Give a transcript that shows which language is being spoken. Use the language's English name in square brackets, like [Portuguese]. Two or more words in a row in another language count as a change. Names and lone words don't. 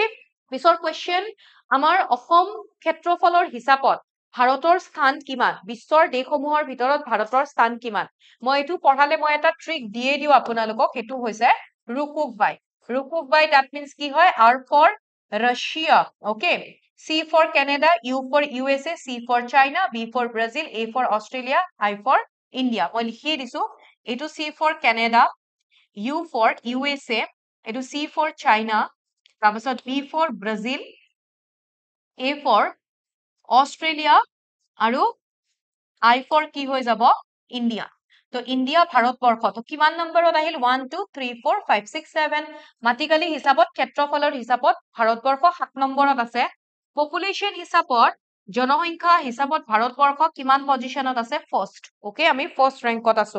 [Assamese] পিছৰ কুৱেশ্যন, আমাৰ অসম ক্ষেত্ৰফলৰ হিচাপত ভাৰতৰ স্থান কিমান? বিশ্বৰ দেশসমূহৰ ভিতৰত ভাৰতৰ স্থান কিমান? মই এইটো পঢ়ালে মই এটা ট্ৰিক দিয়ে দিওঁ আপোনালোকক, সেইটো হৈছে ৰুকুক বাই। ৰুকুক বাই [English] that means [Assamese] কি হয়? [English] R for Russia, [Assamese] ওকে। [English] C for Canada, U for USA, C for China, B for Brazil, A for Australia, I for India. [Assamese] মই লিখিয়ে দিছো, এইটো [English] C for Canada, U for USA, [Assamese] এইটো [English] C for China, [Assamese] তাৰপিছত [English] B for Brazil, A for Australia, [Assamese] আৰু [English] I for [Assamese] কি হৈ যাব? ইণ্ডিয়া। তো ইণ্ডিয়া ভাৰতবৰ্ষ তো কিমান নম্বৰত আহিল? 1 2 3 4 5 6 7। মাটিকালি হিচাপত, ক্ষেত্ৰফলৰ হিচাপত ভাৰতবৰ্ষ 7 নম্বৰত আছে। পপুলেশ্যন হিচাপত, জনসংখ্যা হিচাপত ভাৰতবৰ্ষ কিমান পজিশনত আছে? [English] first, okay. [Assamese] আমি [English] first rankত [Assamese] আছো।